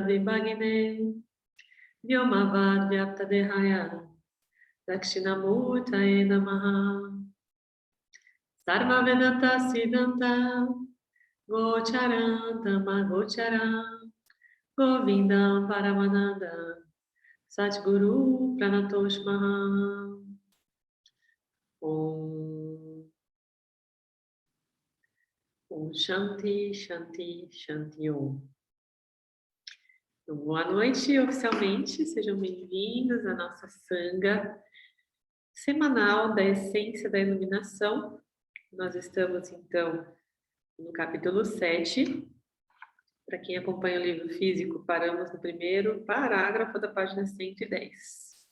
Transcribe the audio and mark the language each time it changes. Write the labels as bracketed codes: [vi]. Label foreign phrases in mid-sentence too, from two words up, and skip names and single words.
[sa] विभग्ने व्योमवद् व्याप्तदेहाय दक्षिणामूर्तये नमः सर्व वेदान्त सिद्धान्त गोचरम् गोचरम् गोविन्दम् परमानन्द सद्गुरु प्रणतोष् महा ॐ शान्ति शान्ति शान्ति ॐ. [pt] Boa noite oficialmente, sejam bem-vindos à nossa Sangha semanal da Essência da Iluminação. Nós estamos então no capítulo 7. Para quem acompanha o livro físico, paramos no primeiro parágrafo da página 110.